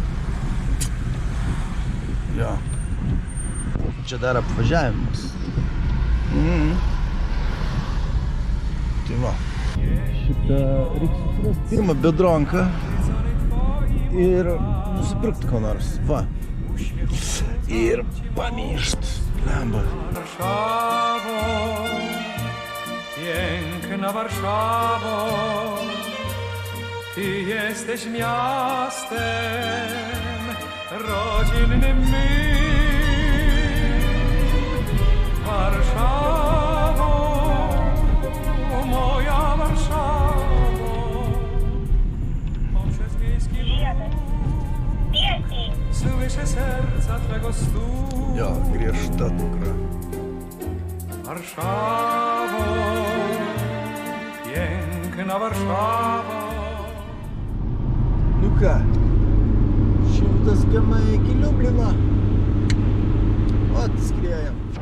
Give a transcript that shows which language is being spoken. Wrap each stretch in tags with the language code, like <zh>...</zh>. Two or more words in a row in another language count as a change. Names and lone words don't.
<lt>Jo. Čia dar apvažiavimas. Tai va. Šitą reikia susirasti pirmą bedronką ir nusipirkti ko nors. Va. Ir pamišt. Lemba.</lt> <pl>Warszawo, piękna Warszawo, Ty jesteś miastem rodzinnym mym. Warszawo, moja Warszawo, poprzez miejski słyszę serca Twego stuku.</pl> <lt>Jo, griežta dukra.</lt> <pl>Warszawo, piękna Warszawo.</pl> <lt>Nu ką, 100 km iki Liublino. Ot, skriejam.</lt>